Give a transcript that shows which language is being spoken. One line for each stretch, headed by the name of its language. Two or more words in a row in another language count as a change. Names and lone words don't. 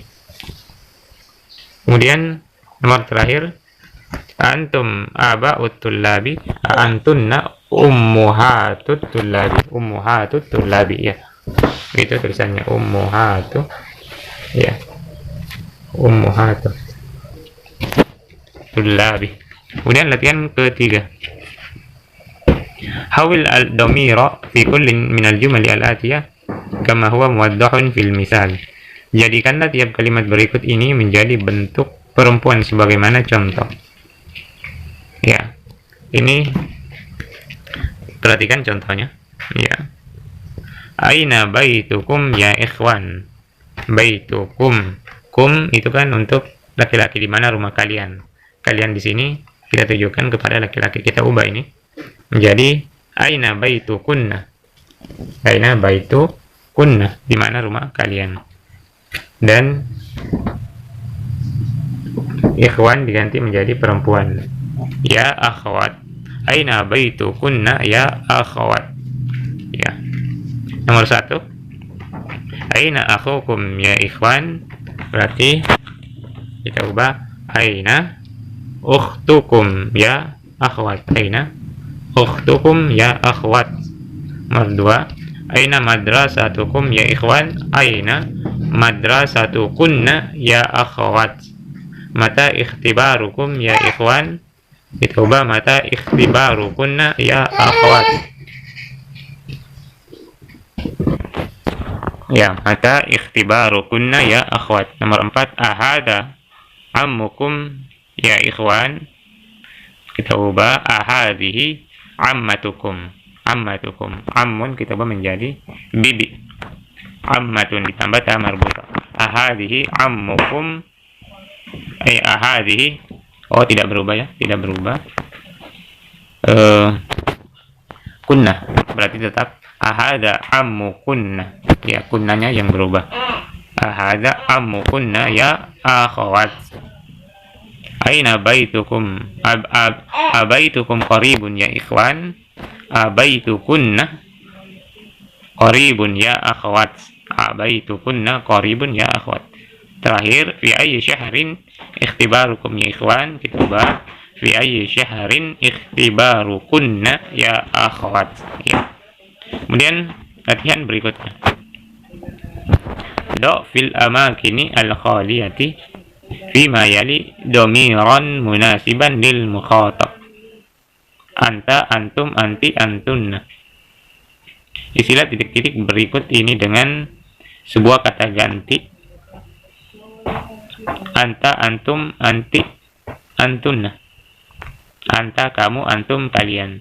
Indonesian: Kemudian nomor terakhir,
Arabic: أنتم آباء الطلاب، أنتن أمهات الطلاب. أمهات الطلاب, ya.
Indonesian: Itu tulisannya ummuhatu, ya.
Arabic: أمهات الطلاب.
Indonesian: Kemudian latihan ketiga.
Arabic: حول الضمائر في كل من الجمل الآتية كما هو موضح في المثال.
Indonesian: Jadikanlah tiap kalimat berikut ini menjadi bentuk perempuan sebagaimana contoh. Ya. Ini perhatikan contohnya. Ya.
Arabic: أين بيتكم يا إخوان.
Indonesian: Baitukum. Kum itu kan untuk laki-laki, di mana rumah kalian. Kalian di sini kita tujukan kepada laki-laki, kita ubah ini menjadi
Arabic: أين بيتكن. أين بيتكن,
Indonesian: di mana rumah kalian. Dan ikhwan diganti menjadi perempuan.
Arabic: يا أخوات. أين بيتكن يا أخوات.
Indonesian: Ya. Nomor 1.
Arabic: أين أخوكم يا إخوان.
Indonesian: Berarti kita ubah
Arabic: أين أختكم يا أخوات. أين أختكم يا أخوات. Nomor 2, أين مدرستكم يا إخوان. أين مدرستكن يا أخوات. متى اختباركم يا إخوان.
Indonesian: Kita ubah
Arabic: متى اختباركن يا أخوات. Ya, متى اختباركن يا أخوات. Nomor 4, أهذا عمكم يا إخوان.
Indonesian: Kita ubah
Arabic: أهذه عمتكم.
Indonesian: Ammatukum. Ammun kita ubah menjadi bibi. Ammatun ditambah
Arabic: تاء مربوطة. أهذه عمكم.
Indonesian: Ahadihi. Oh, tidak berubah ya, tidak berubah. Kunna berarti tetap
Arabic: أهذا عمكن.
Indonesian: Ya, kunnanya yang berubah.
Arabic: أهذا عمكن يا أخوات. أين بيتكم أبيتكم قريب يا إخوان. أبيتكن قريب يا أخوات. أبيتكن قريب يا أخوات. Terakhir, في أي شهر اختباركم يا إخوان.
Indonesian: Kita ubah
Arabic: في أي شهر اختباركن يا أخوات.
Indonesian: Ya. Kemudian latihan berikutnya.
Arabic: ضع في الأماكن الخالية فيما يلي ضميرا مناسبا للمخاطب.
Indonesian: Anta,
Arabic: أنتم، أنتِ، أنتن.
Indonesian: Isilah titik-titik berikut ini dengan sebuah kata ganti.
Arabic: أنت، أنتم، أنتِ، أنتن.
Indonesian: Anta, kamu, antum, kalian.